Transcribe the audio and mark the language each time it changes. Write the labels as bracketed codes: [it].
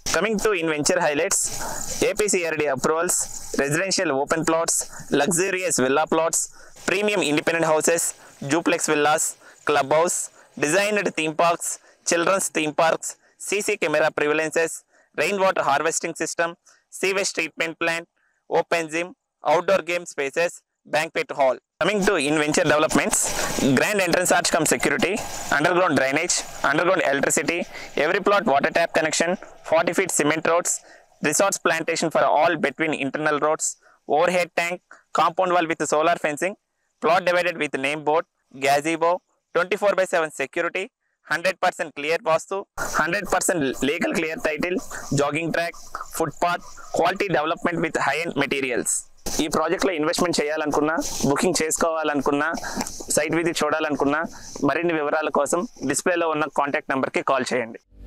[en] Coming to in venture highlights, APCRD approvals, residential open plots, luxurious villa plots, premium independent houses, duplex villas, club house, designed theme parks, children's theme parks, CC camera surveillances, rain water harvesting system, sewage treatment plant, open gym, outdoor game spaces, banquet hall. Coming to in venture developments, grand entrance arch cum security, underground drainage, underground electricity, every plot water tap connection, 40 feet cement roads, resorts plantation for all between internal roads, overhead tank, compound wall with solar fencing, plot divided with name board, gazebo, 24/7 security, 100% clear vastu, 100% legal clear title, jogging track, footpath, quality development with high-end materials. [te] ఈ project లో investment చేయాలనుకున్నా, booking చేసుకోవాలనుకున్నా, site visit చూడాలనుకున్నా, మరిన్ని వివరాల కోసం డిస్ప్లేలో ఉన్న contact నెంబర్కి call చేయండి.